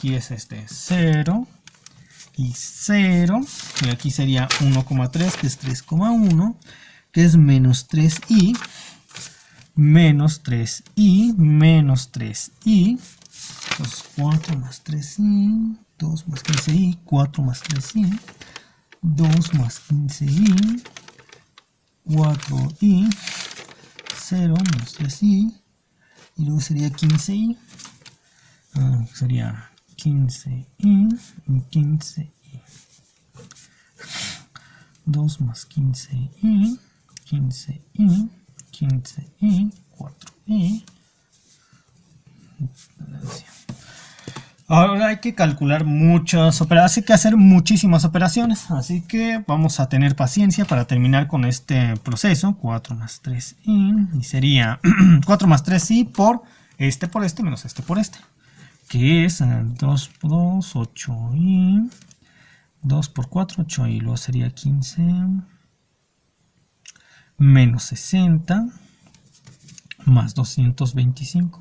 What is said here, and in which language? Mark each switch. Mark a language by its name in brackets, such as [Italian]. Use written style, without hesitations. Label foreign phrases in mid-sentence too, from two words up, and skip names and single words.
[Spanish] aquí es 0, y 0, y aquí sería 1,3, que es 3,1, que es menos 3i, menos 3i, menos 3i, entonces 4 más 3i, 2 más 15i, 4 más 3i, 2 más 15i, 4i, 0 menos 3i, y luego sería 15i, sería 15i y 15i, 2 más 15i, 15i, 15i, 4i. Ahora hay que calcular muchas operaciones, hay que hacer muchísimas operaciones, así que vamos a tener paciencia para terminar con este proceso. 4 más 3i, y sería 4 más 3i por este menos este por este, que es 2 por 2, 8i, 2 por 4, 8i, luego sería 15 menos 60 más 225.